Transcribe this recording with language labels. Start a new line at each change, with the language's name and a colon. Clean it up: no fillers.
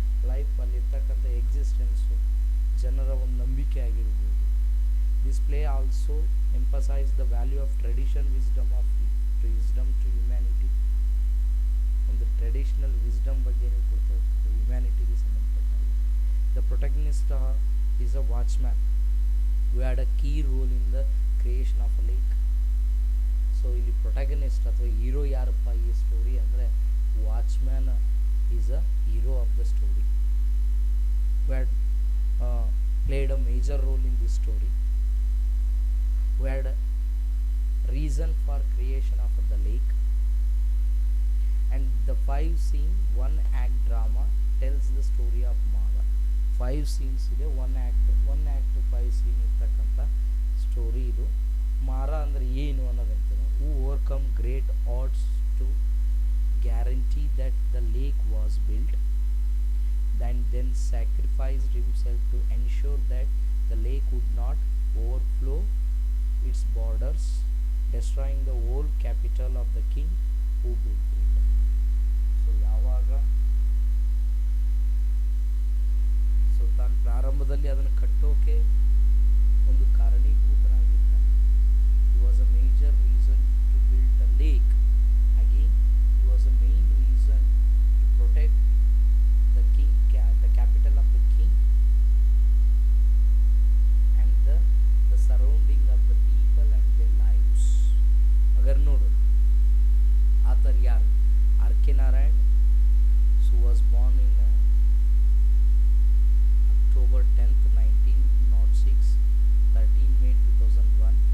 Kannada: Life ಅಲ್ಲಿರ್ತಕ್ಕಂಥ existence ಜನರ ಒಂದು ನಂಬಿಕೆ ಆಗಿರ್ಬೋದು.
English: This play also emphasise the value of tradition wisdom to humanity.
Kannada: ಒಂದು ಟ್ರೆಡಿಷನಲ್ ವಿಸ್ಡಮ್ ಬಗ್ಗೆ ಕೊಡ್ತಾ ಹೋಗ್ತದೆ, ಹ್ಯುಮ್ಯಾನಿಟಿಗೆ ಸಂಬಂಧಪಟ್ಟಾಗಿ.
English: The protagonist is a watchman who had a key role in the creation of a lake.
Kannada: So ಇಲ್ಲಿ protagonist ಅಥವಾ hero ಯಾರಪ್ಪ ಈ story ಅಂದರೆ,
English: Watchman is a hero of the story, who had played a major role in this story, who had a reason for creation of the lake. And the 5 scene 1 act drama tells the story of Mara.
Kannada: 5 scenes ಇದೆ, 1 act 5 scene ಇರ್ತಕ್ಕಂಥ story ಇದು. ಮಾರಾ ಅಂದರೆ ಏನು ಅನ್ನೋದಂತಂದ್ರೆ,
English: Who overcome great odds to guarantee that the lake was built and then sacrificed himself to ensure that the lake would not overflow its borders, destroying the whole capital of the king who built it.
Kannada: So ಯಾವಾಗ ತಾನು ಪ್ರಾರಂಭದಲ್ಲಿ ಅದನ್ನು ಕಟ್ಟೋಕೆ ಒಂದು ಕಾರಣೀಭೂತನಾಗಿರ್ತಾನೆ.
English: he was a major reason to build the lake. Again, he was a main reason to protect the king, the capital of the king, and the surrounding of the people and their lives.
Kannada: अगर ನೋಡು ಆತರ್ ಯಾರು, R.K.
English: Narayan, who was born in October 10th 1906, 13 May 2001,